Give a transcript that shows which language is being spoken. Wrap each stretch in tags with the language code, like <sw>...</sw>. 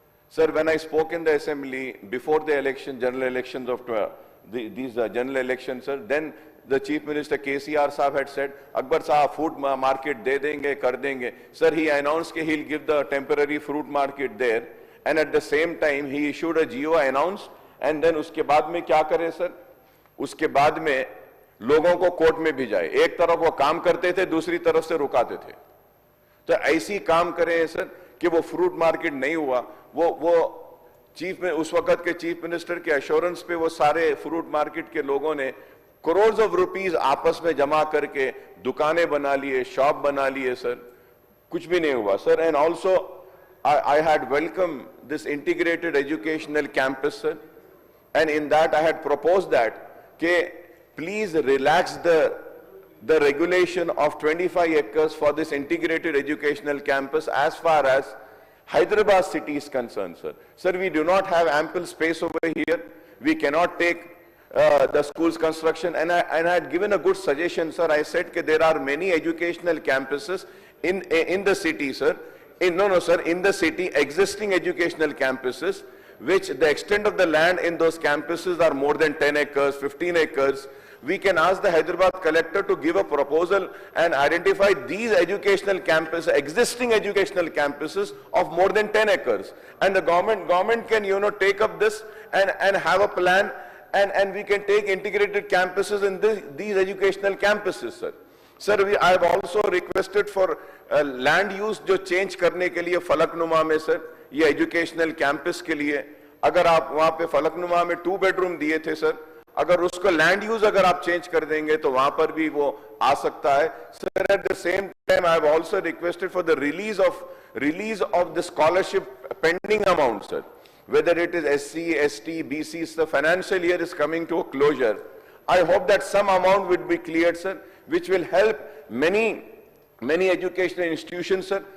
<en>Sir, when I spoke in the assembly before the general elections of these general elections, sir, then the Chief Minister KCR Saab had said, Akbar Saab, food market</en> <hi>de denge, kar denge.</hi> <en>Sir, he announced that he'll give the temporary fruit market there, and at the same time, he issued a GO, announced, and then</en> <hi>uske baad mein kya kare,</hi> <en>sir?</en> <hi>Uske baad mein लोगों को court में भी जाए, एक तरफ वो काम करते थे, दूसरी तरफ से रुकाते थे. तो ऐसी काम करें सर कि वो फ्रूट मार्केट नहीं हुआ. वो चीफ में उस वक्त के चीफ मिनिस्टर के एश्योरेंस पे वो सारे फ्रूट मार्केट के लोगों ने करोड़ ऑफ रुपीस आपस में जमा करके दुकानें बना लिए, शॉप बना लिए सर. कुछ भी नहीं हुआ sir.</hi> <en>And also I had welcomed this integrated educational campus, sir, and in that I had proposed that please relax the regulation of 25 acres for this integrated educational campus as far as Hyderabad city is concerned, sir. Sir, we do not have ample space over here. We cannot take the school's construction, and I had given a good suggestion, sir. I said that there are many educational campuses in the city, sir. In the city, existing educational campuses, which the extent of the land in those campuses are more than 10 acres, 15 acres. We can ask the Hyderabad collector to give a proposal and identify these educational campuses, existing educational campuses of more than 10 acres. And the government can, take up this and have a plan, and we can take integrated campuses in these educational campuses, sir. Sir, I have also requested for land use</en> <hi>जो change करने के लिए फलकनुमा में sir, ये educational campus के लिए, अगर आप वहाँ पे फलकनुमा में 2 bedroom दिए थे सर, अगर उसको land use अगर आप change कर देंगे तो वहाँ पर भी वो आ सकता है.</hi> <en>Sir, at the same time, I have also requested for the release of the scholarship pending amount, sir. Whether it is SC, ST, BC, the financial year is coming to a closure. I hope that some amount will be cleared, sir, which will help many educational institutions, sir.</en>